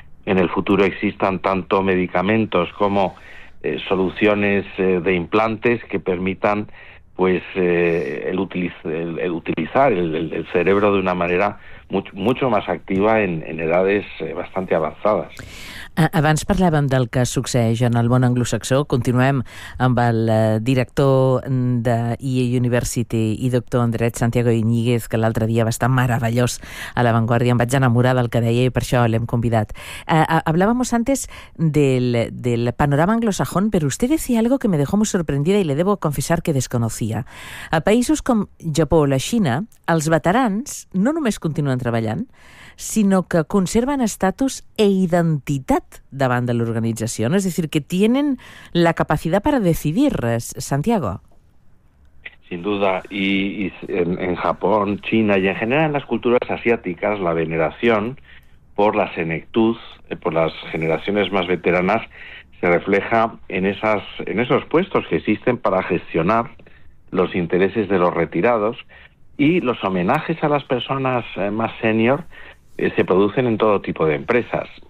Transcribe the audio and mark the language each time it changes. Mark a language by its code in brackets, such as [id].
[es] en el futuro existan tanto medicamentos como soluciones de implantes que permitan pues el utilizar el cerebro de una manera mucho más activa en edades bastante avanzadas. [ca] Abans parlàvem del que succeeix en el món anglosaxó. Continuem amb el director de EA University i doctor en dret, Santiago Iñiguez, que l'altre dia va estar meravellós a La Vanguardia. Em vaig enamorar del que deia i per això l'hem convidat. [es] Hablábamos antes del panorama anglosajón, pero usted decía algo que me dejó muy sorprendida y le debo confesar que desconocía. [ca] A països com Japó o la Xina, els veterans no només continuen treballant, sinó que conserven estatus e identitat davant de l'organització, no? És a dir, que tenen la capacitat per decidir res, Santiago. [es] Sin duda, y en Japón, China y en general en las culturas asiáticas, la veneración por la senectud, por las generaciones más veteranas, se refleja en esos puestos que existen para gestionar los intereses de los retirados, y los homenajes a las personas más senior se producen en todo tipo de empresas.